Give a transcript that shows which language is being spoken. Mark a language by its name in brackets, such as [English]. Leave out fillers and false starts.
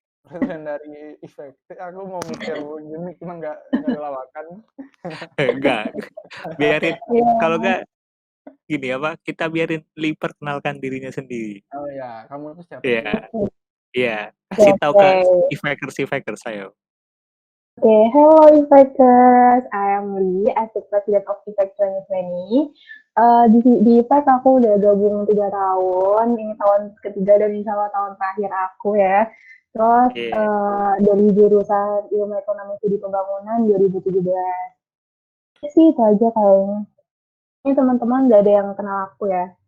[Indonesian] Presiden dari Efek. Aku mau mikir gimmick cuma nggak dilawakan. Enggak. Biarin. Kalau nggak gini kita biarin Lee perkenalkan dirinya sendiri. Oh ya, kamu itu siapa? Iya. Kasih tahu ke Efekers ayo. [English] Hello Efekers, I am Lee as the president of Efek 2020. [Indonesian] Di IPEK aku udah gabung 3 tahun, ini tahun ketiga dan insya Allah tahun terakhir aku ya. Terus Oke. dari jurusan Ilmu Ekonomi Studi Pembangunan 2017. Ya sih itu aja kayaknya. Ini teman-teman gak ada yang kenal aku ya.